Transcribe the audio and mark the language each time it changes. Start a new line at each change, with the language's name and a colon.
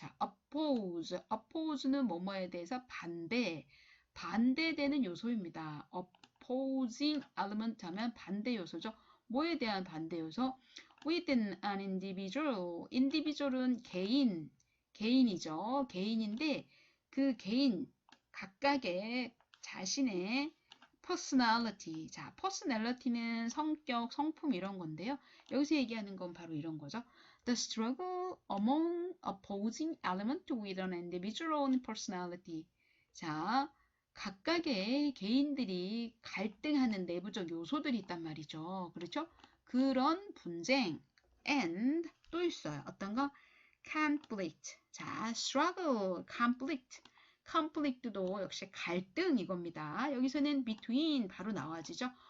Korean: 자, oppose는 뭐뭐에 대해서 반대되는 요소입니다. opposing element 하면 반대 요소죠. 뭐에 대한 반대 요소?
English: within an individual은
Korean: 개인이죠. 개인인데 그 개인 각각의 자신의 personality. 자, personality는 성격, 성품 이런 건데요. 여기서 얘기하는 건 바로 이런 거죠.
English: The struggle among opposing elements with an individual personality.
Korean: 자, 각각의 개인들이 갈등하는 내부적 요소들이 있단 말이죠. 그렇죠? 그런 분쟁 and 또 있어요. 어떤 거? conflict. 자, struggle, conflict. conflict도 역시 갈등 이겁니다. 여기서는 between 바로 나와지죠.